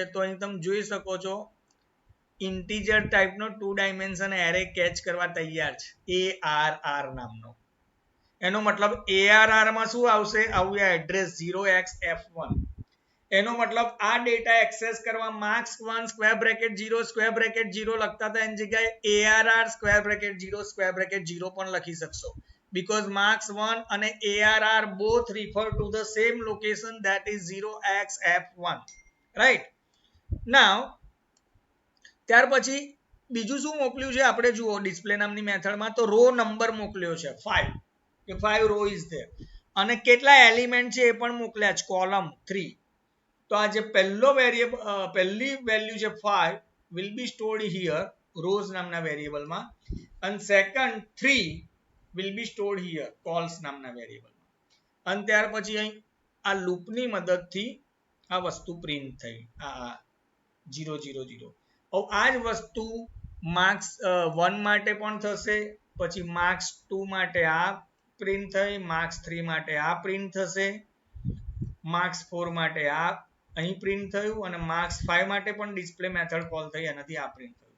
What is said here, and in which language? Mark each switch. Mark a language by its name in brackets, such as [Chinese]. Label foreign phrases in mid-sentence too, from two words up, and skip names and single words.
[Gujarati] તો અહીં તમે જોઈ શકો છો ઇન્ટીજર ટાઈપનો 2 [English] dimension array [Gujarati] કેચ કરવા તૈયાર છે, ARR નામનો. એનો મતલબ ARR માં શું આવશે? આવું એડ્રેસ 0xF1. એનો મતલબ આ ડેટા એક્સેસ કરવા માર્ક્સ 1 [English] square bracket [Gujarati] 0 [English] square bracket [Gujarati] 0 લખતા હતા એની જગ્યાએ ARR [English] square bracket [Gujarati] 0 [English] square bracket [Gujarati] 0 પણ લખી શકશો, [English] because marks 1 અને ARR both refer to the same location, that is 0xF1, right? [Gujarati] Now ત્યાર પછી બીજું શું મોકલ્યું છે આપણે જુઓ ડિસ્પ્લે નામની મેથડમાં, તો [English] row number [Gujarati] મોકલ્યો છે 5, કે 5 [English] row is there, [Gujarati] અને કેટલા એલિમેન્ટ છે એ પણ મોકલ્યા છે, કોલમ 3. તો આ જે પહેલો વેરિયેબલ પહેલી વેલ્યુ છે 5 [English] will be stored here rows [Gujarati] નામના વેરિયેબલમાં, અને સેકન્ડ 3 [English] will be stored here calls [Gujarati] નામના વેરિયેબલમાં. અને ત્યાર પછી અહીં આ લૂપની મદદથી આ વસ્તુ પ્રિન્ટ થઈ, આ 0 0 0. હવે આ જ વસ્તુ માર્ક્સ 1 માટે પણ થશે, પછી માર્ક્સ 2 માટે આ પ્રિન્ટ થઈ, માર્ક્સ 3 માટે આ પ્રિન્ટ થશે, માર્ક્સ 4 માટે આ અહીં પ્રિન્ટ થયું, અને માર્ક્સ 5 માટે પણ [English] display method call [Gujarati] થઈ એનાથી આ પ્રિન્ટ થયું.